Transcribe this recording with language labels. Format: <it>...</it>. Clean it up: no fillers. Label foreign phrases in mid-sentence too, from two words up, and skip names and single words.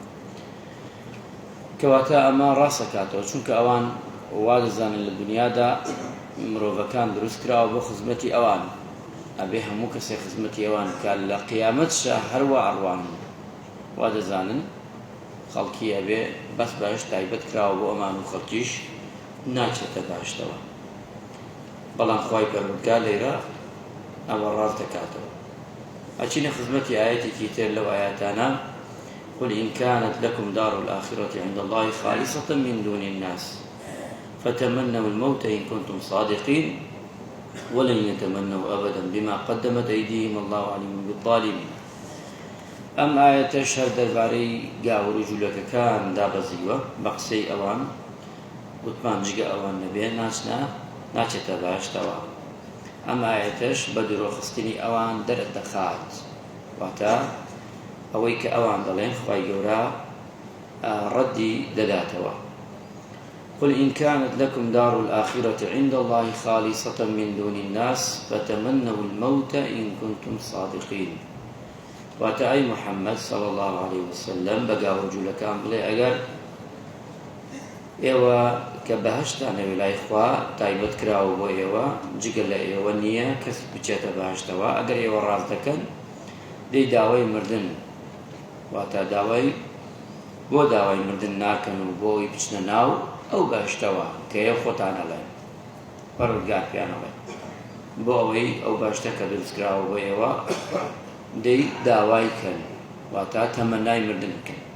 <ckb>کەواتە ئەمە ڕاستەکاتەوە، چونکە ئەوان وا دەزانن لە دنیادا مرۆڤەکان دروست کراوە بۆ خزمەتی ئەوان، ئەبێ هەموو کەسێک خزمەتی ئەوان کە لە قیامەتشە هەروە ئەڕوان وا دەزانن خەڵکی ئەبێ بەس بەهشت تایبەت کراوە بۆ ئەمان و خەڵکیش ناچێتە باشتەوە. بەڵام خوای پەروەردگار لێرە ئەوە ڕاست دەکاتەوە. ئەچینە خزمەتی ئاەتێکی تر لەو ئاەتانە:</ckb> <ar>قل إن كانت لكم دار الآخرة عند الله خالصة من دون الناس فتمنوا الموت إن كنتم صادقين ولن يتمنوا أبدا بما قدمت أيديهم والله عليم بالظالمين.</ar> <ckb>ئەم ئاەتەش هەر دەربارەی گاور و جوولەکەکان دابەزیوە بە قسەی ئەوان، وتمان جگە ئەوان نەبێ ناچێتە باشتەوە. ئەم ئاەتەش بە درۆخستنی ئەوان دەردەخات، واتە ئەوەی کە ئەوان دەڵێن خوای گەورە ڕەدی دەداتەوە.</ckb> <ar>قل إن كانت لكم دار الآخرة عند الله خالصة من دون الناس فتمنوا الموت إن كنتم صادقين.</ar> <ckb>واتە ئەی محەممەد</ckb> <ar>صلى الله عليه وسلم</ar> <ckb>بەگا وجوولەکان بڵێ ئەگەر ئێوە کە بەهشتانەوێ لای خوا تایبەت کراوە بۆ ئێوە جگە لە ئێوە نییە کەس بچێتە باشتەوە، ئەگەر ئێوە ڕاست دەکەن دەی داوای مردن، واتە بۆ داوای مردن ناکەن و بۆی بچنە ناو ئەو باشتەوە کە ئێوە خۆتانەڵێن، پەروەردگار پیانەڵێ بۆ ئەوەی ئەو باشتە کە دروستکراوە بۆ ئێوە دەی داوای کەن، واتە تەمەنای مردن بکەن.</ckb>